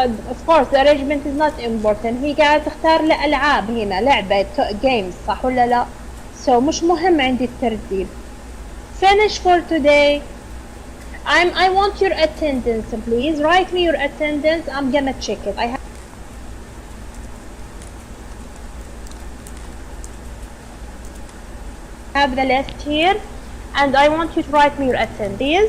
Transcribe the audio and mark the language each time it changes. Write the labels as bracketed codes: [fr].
[en] Of course the arrangement is not important. [ar] هي قاعدة تختار لألعاب هنا لعبة games صح ولا لا؟ [en] So [ar] مش مهم عندي الترتيب. [en] Finish for today. I want your attendance, please. Write me your attendance. I'm gonna check it. I have the list here, and I want you to write me your attendance.